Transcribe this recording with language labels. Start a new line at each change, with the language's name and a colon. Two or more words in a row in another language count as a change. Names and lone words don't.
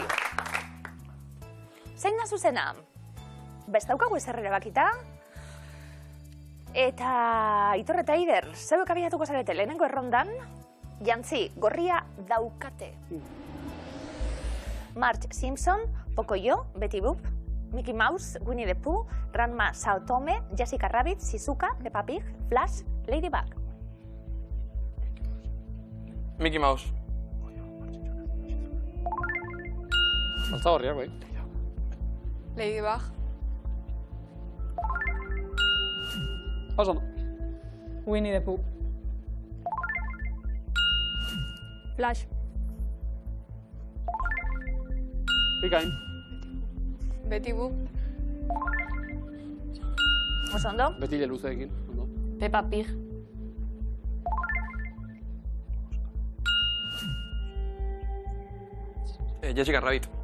Basque: Zein da zuzena? Bestaukagu ezer erabakita? Eta Aitor eta Eider, zeuek abiatuko zarete lehenengo errondan, jantzi, gorria daukate. Marge Simpson, Pocoyo, Betty Boop, Mickey Mouse, Winnie the Pooh, Ranma Sao Tome, Jessica Rabbit, Shizuka, Peppa Pig, Flash, Ladybug. Mickey Mouse. Alta horriak, bai. Ladybug. Oso ondo. Winnie the Pooh. Flash. Bikain. Betty Boop. Oso ondo? Betile luzeekin. Ondo. Peppa Pig. Jessica Rabbit.